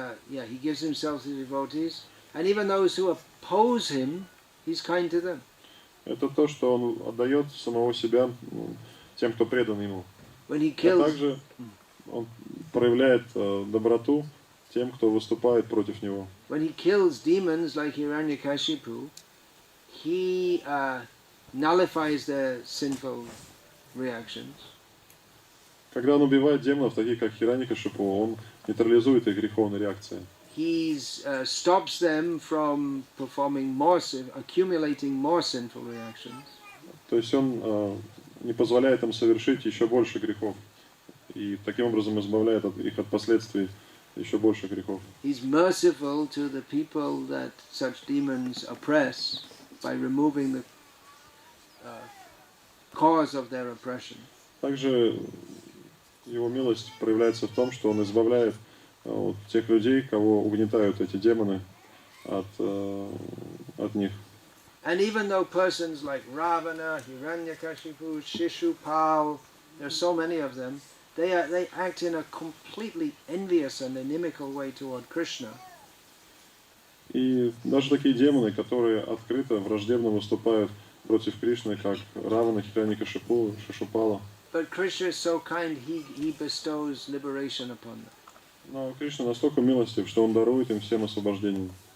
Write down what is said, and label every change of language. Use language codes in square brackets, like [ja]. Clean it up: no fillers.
[en] He gives himself to the devotees, and even those who oppose him, he's kind to them. [ru] Это то, что он отдает самого себя тем, кто предан ему. [en] When he kills, [ru] а также он проявляет доброту тем, кто выступает против него. [en] When he kills demons like Hiranyakashipu, he nullifies their sinful reactions. [ru] Когда он убивает демонов, таких как Хираньякашипу, он нейтрализует их греховные реакции. [en] He stops them from performing accumulating more sinful reactions. [ru] То есть он не позволяет им совершить еще больше грехов. И таким образом избавляет их от последствий еще больше грехов. [en] He's merciful to the people that such demons oppress by removing the cause of their oppression. [ru] Также его милость проявляется в том, что он избавляет тех людей, кого угнетают эти демоны, от них. [en] And even though persons like Ravana, Hiranyakashipu, Shishupal, there are so many of them, they act in a completely envious and inimical way toward Krishna. [ru] И даже такие демоны, которые открыто, враждебно выступают против Кришны, как Равана, Хираньякашипу, Шишупала. [en] But Krishna is so kind, he bestows liberation upon them. [ru] Но Кришна настолько милостив, что он дарует им всем освобождение.